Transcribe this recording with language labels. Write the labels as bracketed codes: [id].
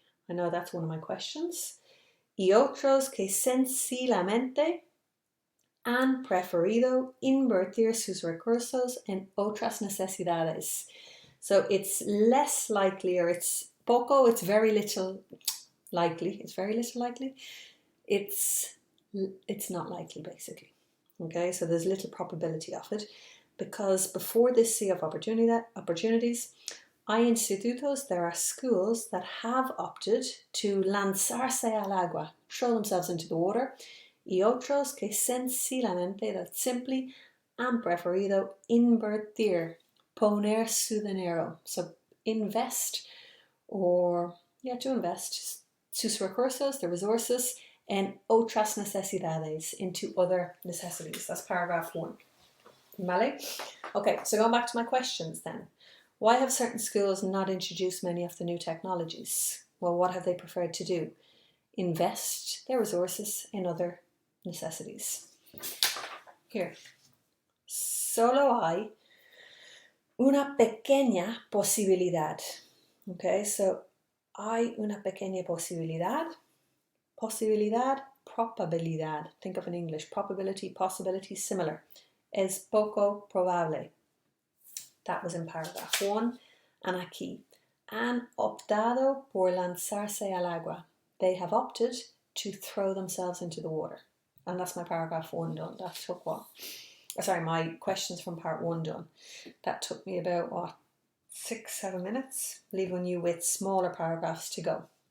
[en] I know that's one of my questions. [es] Y otros que sencillamente han preferido invertir sus recursos en otras necesidades. [en] So it's less likely, or it's poco, it's very little likely. It's very little likely. It's not likely, basically. Okay, so there's little probability of it, because before this sea of opportunities, [es] hay institutos, [en] there are schools that have opted to [es] lanzarse al agua, [en] throw themselves into the water, [es] y otros que sencillamente, [en] that simply, [es] han preferido invertir, poner su dinero, [en] so invest, or, to invest, [es] sus recursos, [en] the resources, [es] en otras necesidades, [en] into other necessities. That's paragraph 1. [es] Vale? [en] Okay, so going back to my questions then. Why have certain schools not introduced many of the new technologies? Well, what have they preferred to do? Invest their resources in other necessities. Here. [es] Solo hay una pequeña posibilidad. Okay, so hay una pequeña posibilidad. Posibilidad, probabilidad. [en] Think of in English. Probability, possibility, similar. [es] Es poco probable. [en] That was in paragraph 1. And aquí. [es] Han optado por lanzarse al agua. [en] They have opted to throw themselves into the water. And that's my paragraph 1 done. That took what? Sorry, my questions from part 1 done. That took me about, 6-7 minutes, leaving you with smaller paragraphs to go.